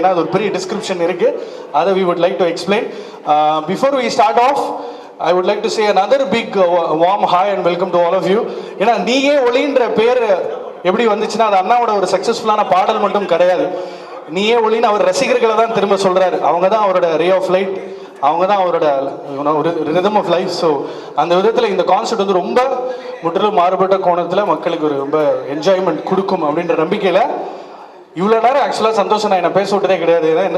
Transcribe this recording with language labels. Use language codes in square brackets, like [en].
[ta] ஏன்னா அது ஒரு பெரிய டிஸ்கிரிப்ஷன் இருக்குது, அதை [en] We would like to explain. Before we start off, I would like to say another big warm hi and welcome to all of you. [ta] ஏன்னா நீயே ஒளின்ற பேர் எப்படி வந்துச்சுன்னா, அது அண்ணாவோட ஒரு சக்ஸஸ்ஃபுல்லான பாடல் மட்டும் கிடையாது. நீயே ஒளின்னு அவர் ரசிகர்களை தான் திரும்ப சொல்கிறாரு. அவங்க தான் அவரோட [en] ray of light, [ta] அவங்க தான் அவரோட [en] Rhythm of life. [ta] ஸோ அந்த விதத்தில் இந்த கான்செப்ட் வந்து ரொம்ப முற்றிலும் மாறுபட்ட கோணத்தில் மக்களுக்கு ஒரு ரொம்ப என்ஜாய்மெண்ட் கொடுக்கும் அப்படின்ற நம்பிக்கையில் இவ்வளோ நேரம் ஆக்சுவலாக சந்தோஷம் நான் என்ன பேச விட்டதே கிடையாது.